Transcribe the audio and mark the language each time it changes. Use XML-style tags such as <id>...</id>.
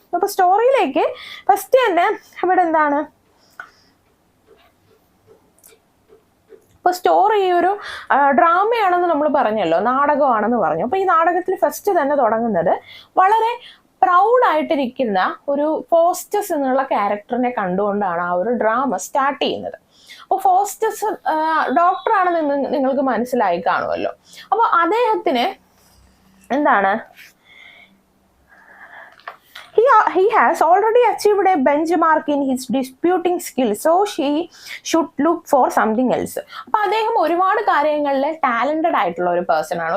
<ml>അപ്പോൾ സ്റ്റോറിയിലേക്ക് ഫസ്റ്റ് തന്നെ ഇവിടെ എന്താണ്, ഇപ്പോൾ സ്റ്റോറി ഈ ഒരു ഡ്രാമയാണെന്ന് നമ്മൾ പറഞ്ഞല്ലോ, നാടകമാണെന്ന് പറഞ്ഞു. അപ്പോൾ ഈ നാടകത്തിൽ ഫസ്റ്റ് തന്നെ തുടങ്ങുന്നത് വളരെ പ്രൗഡായിട്ടിരിക്കുന്ന ഒരു ഫോസ്റ്റസ് എന്നുള്ള ക്യാരക്ടറിനെ കണ്ടുകൊണ്ടാണ് ആ ഒരു ഡ്രാമ സ്റ്റാർട്ട് ചെയ്യുന്നത്. അപ്പോൾ ഫോസ്റ്റസ് ഡോക്ടറാണെന്ന് നിങ്ങൾക്ക് മനസ്സിലായി കാണുമല്ലോ. അപ്പോൾ അദ്ദേഹത്തിന് എന്താണ്,</ml> <en>he has already achieved a benchmark in his disputing skills, so she should look for something else.</en> <ml>അപ്പോൾ അദ്ദേഹം ഒരുപാട് കാര്യങ്ങളിൽ ടാലന്റഡ് ആയിട്ടുള്ള ഒരു പേഴ്സൺ ആണ്.</ml>